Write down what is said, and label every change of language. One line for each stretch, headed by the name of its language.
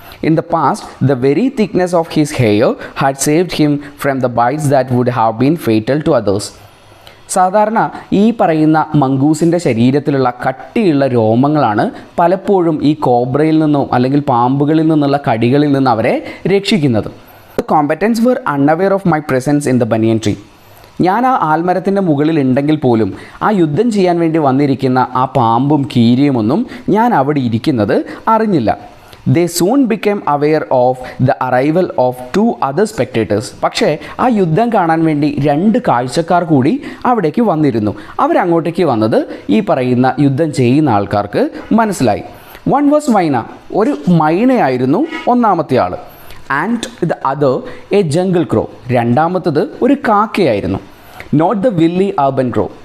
English: In the past the very thickness of his hair had saved him from the bites that would have been fatal to others.
Malayalam: സാധാരണ ഈ പറയുന്ന മംഗൂസിൻ്റെ ശരീരത്തിലുള്ള കട്ടിയുള്ള രോമങ്ങളാണ് പലപ്പോഴും ഈ കോബ്രയിൽ നിന്നോ അല്ലെങ്കിൽ പാമ്പുകളിൽ നിന്നുള്ള കടികളിൽ നിന്ന് അവരെ രക്ഷിക്കുന്നത്.
English: The combatants were unaware of my presence in the banyan tree.
Malayalam: ഞാൻ ആ ആൽമരത്തിൻ്റെ മുകളിൽ ഉണ്ടെങ്കിൽ പോലും ആ യുദ്ധം ചെയ്യാൻ വേണ്ടി വന്നിരിക്കുന്ന ആ പാമ്പും കീരിയുമൊന്നും ഞാൻ അവിടെ ഇരിക്കുന്നത് അറിഞ്ഞില്ല.
English: They soon became aware of the arrival of 2 other spectators.
Malayalam: പക്ഷേ ആ യുദ്ധം കാണാൻ വേണ്ടി 2 കാഴ്ചക്കാർ കൂടി അവിടേക്ക് വന്നിരുന്നു. അവരങ്ങോട്ടേക്ക് വന്നത് ഈ പറയുന്ന യുദ്ധം ചെയ്യുന്ന ആൾക്കാർക്ക് മനസ്സിലായി.
English: One was
Malayalam: മൈന. ഒരു മൈനയായിരുന്നു ഒന്നാമത്തെ ആൾ.
English: And the other a jungle crow.
Malayalam: രണ്ടാമത്തത് ഒരു കാക്കയായിരുന്നു.
English: Not the wily urban crow.